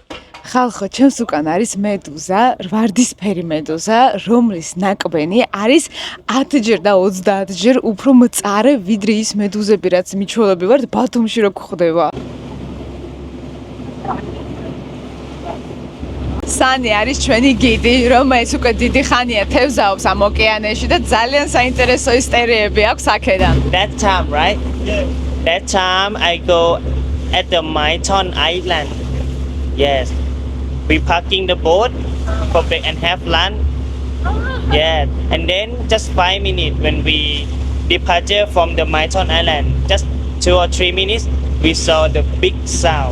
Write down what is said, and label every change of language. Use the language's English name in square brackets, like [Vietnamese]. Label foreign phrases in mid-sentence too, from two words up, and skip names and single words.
[Georgian] ხალხო, ჩემს უკან არის მედუზა, ვარდისფერი მედუზა, რომლის ნაკბენი არის 10ჯერ და 30ჯერ უფრო მწარე, ვიდრე ის მედუზები, რაც მიჩვეულები ვართ ბათუმში რო გვხვდება. სანი არის ჩვენი გიდი, რომელიც უკვე დიდი ხანია თევზაობს ამ ოკეანეში და ძალიან საინტერესო ისტორიები აქვს აქედან. [English] That time, right? That time I go at the Maiton Island. Yes. We parking the boat for break and have lunch. Yeah. And then just 5 minutes when we departure from the Maiton Island, just 2 or 3 minutes, we saw the big sound.